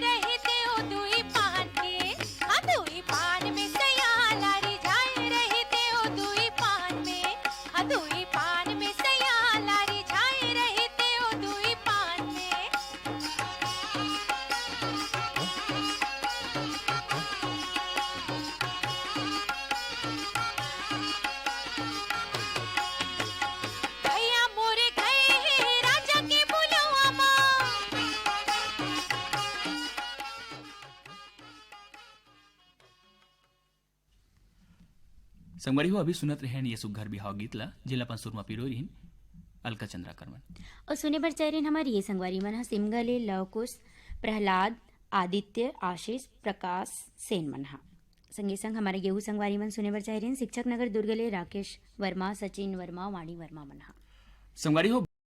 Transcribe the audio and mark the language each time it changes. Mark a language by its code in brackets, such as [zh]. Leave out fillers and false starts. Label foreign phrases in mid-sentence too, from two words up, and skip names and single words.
[hne] रहते हो दुई पान के दुई पान में सया लारी जाए रहते हो दुई पान में सया लारी जाए रहते हो दुई पान में भैया मोरे गए हैं राजा के बुलवा माँ संगवारी हो अभी सुनत रहेन ये सुघर बिहाव गीतला जिला अपन सुरमा पिरोरिन अलका चंद्राकरमन और सुने बर चाह हमारी ये संगवारी मन हा सिमगले लवकुश प्रहलाद आदित्य आशीष प्रकाश सेन मन हा संगे संग हमारे गेहूं संगवारी मन सुने बर चाह रहे हैं शिक्षक नगर दुर्ग ले राकेश वर्मा, सचिन वर्मा, वाणी वर्मा मन हा। संगवारी हो